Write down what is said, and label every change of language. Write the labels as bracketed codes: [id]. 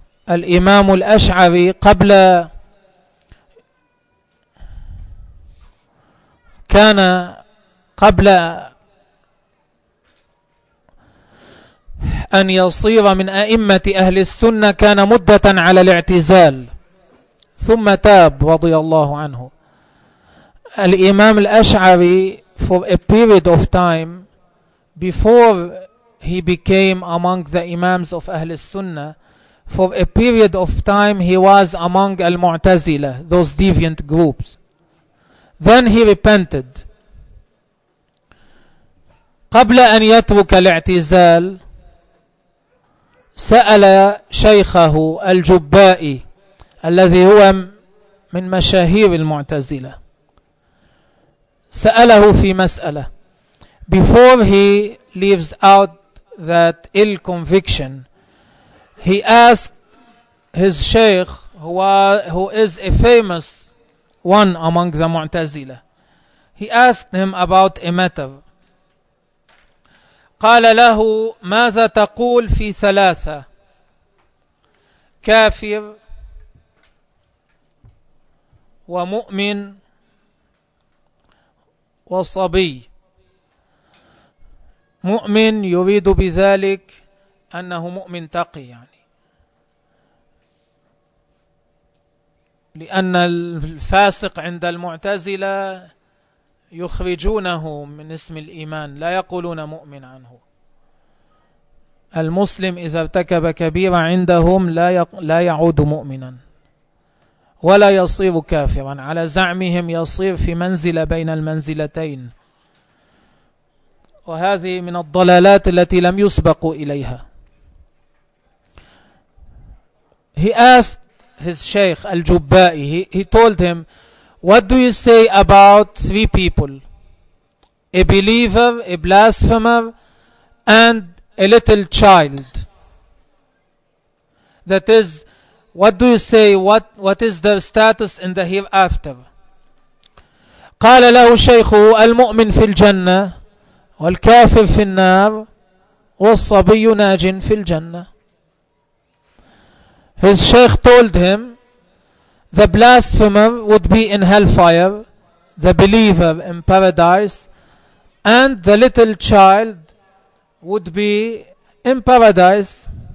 [ar] الإمام الأشعري قبل كان قبل أن يصير من أئمة أهل السنة كان مدة على الاعتزال ثم تاب رضي الله عنه. [en] الإمام الأشعري for a period of time before he became among the Imams of Ahl Sunnah, for a period of time he was among Al-Mu'tazila, those deviant groups. Then he repented. [ar] قبل أن يترك الاعتزال سأل شيخه الجبائي الذي هو من مشاهير المعتزلة سأله في مسألة. [en] Before he leaves out that ill conviction, he asked his sheikh, who is a famous one among the Mu'tazila, he asked him about a matter. [ar] قال له ماذا تقول في ثلاثة كافر ومؤمن وصبي. مؤمن يريد بذلك أنه مؤمن تقي يعني. لأن الفاسق عند المعتزلة يخرجونه من اسم الإيمان لا يقولون مؤمن عنه. المسلم إذا ارتكب كبيرة عندهم لا يعود مؤمنا ولا يصير كافرا. على زعمهم يصير في منزلة بين المنزلتين. وهذه من الضلالات التي لم يسبقوا إليها. [en] He asked his sheikh al-Jubba'i, he told him, what do you say about three people? A believer, a blasphemer, and a little child. That is, what do you say, what is their status in the hereafter? [ar] قال له شيخه المؤمن في الجنة والكافر في النار والصبي ناج في الجنة. [en] His sheikh told him, the blasphemer would be in hellfire, the believer in paradise, and the little child would be in paradise.